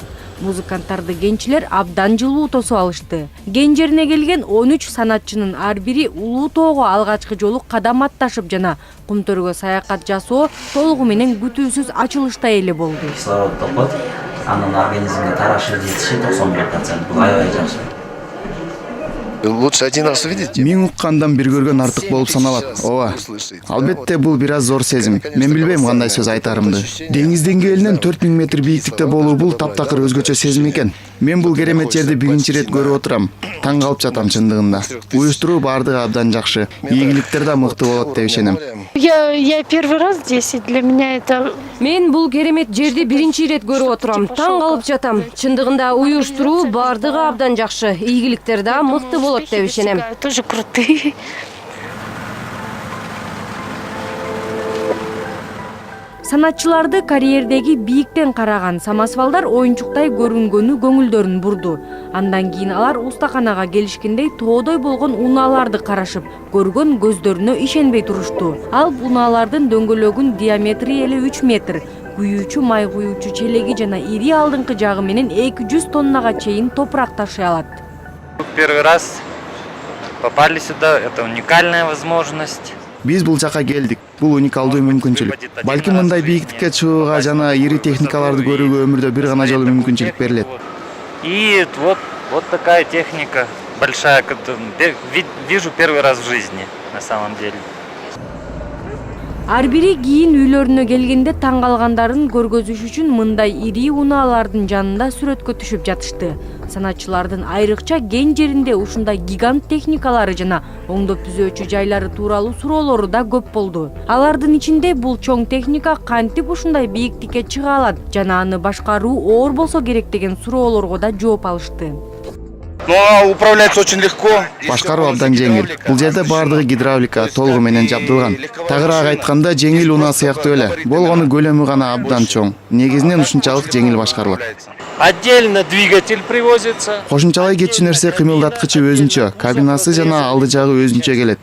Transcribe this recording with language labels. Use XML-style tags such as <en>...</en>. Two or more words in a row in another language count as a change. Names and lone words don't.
<ky>Музыканттарды кенчилер абдан жылуу тосуп алышты. Кен жерине келген 13 санатчынын ар бири улуу тоого алгачкы жолу кадам атташып жана кумтөргө саякат жасоо толугу менен күтүүсүз ачылыштай эле болду. Кислород топот, анын организмге тарашып жетиши 91%. Бул аябай жакшы.</ky> <ru>Лучше один раз увидеть.</ru> <ky>Мен уккандан бир көргөн артык болуп саналат. Ооба. Албетте бул бир аз зор сезим. Мен билбейм кандай сөз айтарымды. Деңиз деңгээлинен 4000 метр бийиктикте болуу бул таптакыр өзгөчө сезим экен. Мен бул керемет жерди биринчи ирет көрүп отурам. Таң калып жатам чындыгында. Уюштуруу бардыгы абдан жакшы. Ийгиликтер да мыкты болот деп ишенем.</ky> <ru>Я первый раз здесь, и для меня это...</ru> <ky>Мен бул керемет жерди биринчи ирет көрүп отурам. Таң калып жатам. Чындыгында уюштуруу бардыгы абдан жакшы. Ийгиликтер да мыкты болот деп ишенем.</ky> <ru>Тоже крутые.</ru> <ky>Санатчыларды карьердеги бийиктен караган самосвалдар оюнчуктай көрүнгөнү көңүлдөрүн бурду. Андан кийин алар устаканага келишкендей тоодой болгон унааларды карашып, көргөн көздөрүнө ишенбей турушту. Ал унаалардын дөңгөлөгүн диаметри эле 3 метр, күйүүчү май куюучу челеги жана ири алдыңкы жагы менен 200 тоннага чейин топурак ташый алат.</ky> <ru>Первый раз попали сюда, это уникальная возможность.</ru> <ky>Биз бул жака келдик. Бул уникалдуу мүмкүнчүлүк. Балким мындай бийиктикке чыгууга жана ири техникаларды көрүүгө өмүрдө бир гана жолу мүмкүнчүлүк берилет.</ky> <ru>И вот такая техника большая, вижу первый раз в жизни на самом деле.</ru> <ky>Ар бири кийин үйлөрүнө келгенде таң калгандарын көргөзүш үчүн мындай ири унаалардын жанында сүрөткө түшүп жатышты. Санатчылардын айрыкча кен жеринде ушундай гигант техникалары жана оңдоп түзөөчү жайлары тууралуу суроолору да көп болду. Алардын ичинде бул чоң техника кантип ушундай бийиктикке чыга алат жана аны башкаруу оор болсо керек деген суроолорго да жооп алышты.</ky> <ru>Но управляется очень легко.</ru> <ky>Башкаруу абдан жеңил. Бул жерде бардыгы гидравлика толугу менен жабдылган. Тагыраак айтканда жеңил унаа сыяктуу эле. Болгону көлөмү гана абдан чоң. Негизинен ушунчалык жеңил башкарылат.</ky> <ru>Отдельно двигатель привозится.</ru> <ky>Кошумчалай кетчү нерсе кыймылдаткычы өзүнчө, кабинасы жана алды жагы өзүнчө келет.</ky>